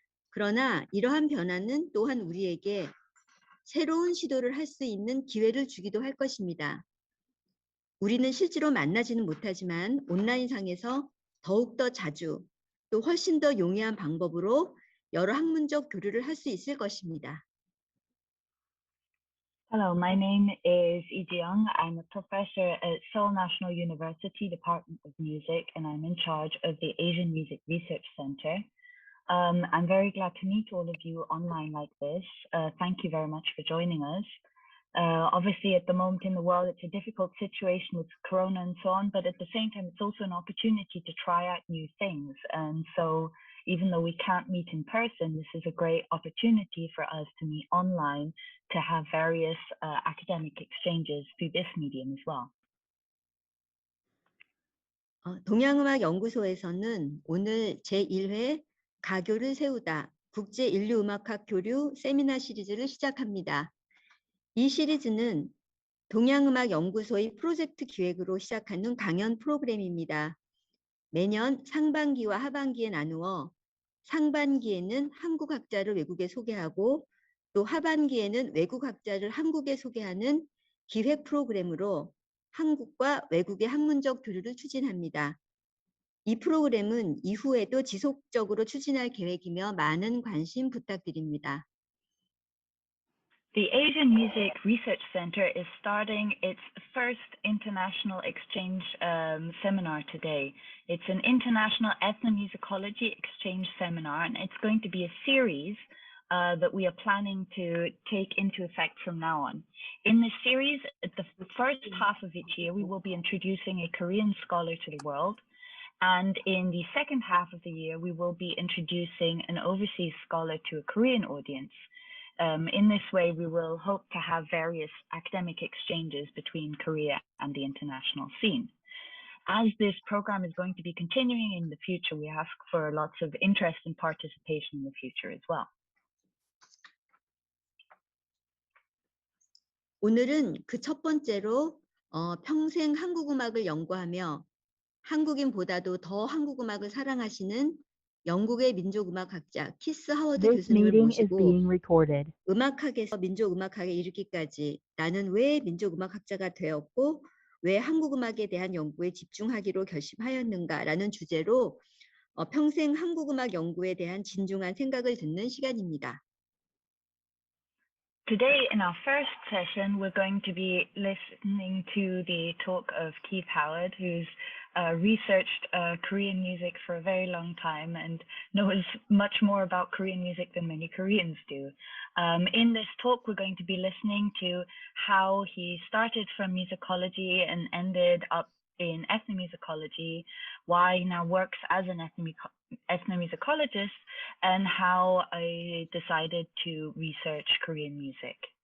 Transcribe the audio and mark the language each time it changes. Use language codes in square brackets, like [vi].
[ko] 그러나 이러한 변화는 또한 우리에게 새로운 시도를 할 수 있는 기회를 주기도 할 것입니다. 우리는 실제로 만나지는 못하지만 온라인상에서 더욱더 자주 또 훨씬 더 용이한 방법으로 여러 학문적 교류를 할 수 있을 것입니다. [en] Hello, my name is Lee Ji-young. I'm a professor at Seoul National University Department of Music, and I'm in charge of the Asian Music Research Center. I'm very glad to meet all of you online like this. Thank you very much for joining us. Obviously, at the moment in the world, it's a difficult situation with Corona and so on, but at the same time, it's also an opportunity to try out new things. And so even though we can't meet in person, this is a great opportunity for us to meet online, to have various academic exchanges through this medium as well. [ko] 동양음악연구소에서는 오늘 제1회 가교를 세우다 국제 인류음악학 교류 세미나 시리즈를 시작합니다. 이 시리즈는 동양음악연구소의 프로젝트 기획으로 시작하는 강연 프로그램입니다. 매년 상반기와 하반기에 나누어 상반기에는 한국 학자를 외국에 소개하고 또 하반기에는 외국 학자를 한국에 소개하는 기획 프로그램으로 한국과 외국의 학문적 교류를 추진합니다. 이 프로그램은 이후에도 지속적으로 추진할 계획이며 많은 관심 부탁드립니다. [en] The Asian Music Research Center is starting its first international exchange seminar today. It's an international ethnomusicology exchange seminar, and it's going to be a series that we are planning to take into effect from now on. In this series, at the first half of each year, we will be introducing a Korean scholar to the world. And in the second half of the year, we will be introducing an overseas scholar to a Korean audience. In this way, we will hope to have various academic exchanges between Korea and the international scene. As this program is going to be continuing in the future, we ask for lots of interest and participation in the future as well. [ko] 오늘은 그 첫 번째로 평생 한국 음악을 연구하며 한국인보다도 더 한국 음악을 사랑하시는 영국의 민족음악학자 키스 하워드 교수님을 모시고 음악학에서 민족음악학에 이르기까지 나는 왜 민족음악학자가 되었고 왜 한국음악에 대한 연구에 집중하기로 결심하였는가 라는 주제로 평생 한국음악 연구에 대한 진중한 생각을 듣는 시간입니다. [en] Today, in our first session, we're going to be listening to the talk of Keith Howard, who's researched Korean music for a very long time and knows much more about Korean music than many Koreans do. In this talk, we're going to be listening to how he started from musicology and ended up in ethnomusicology, why he now works as an ethnomusicologist, and how I decided to research Korean music.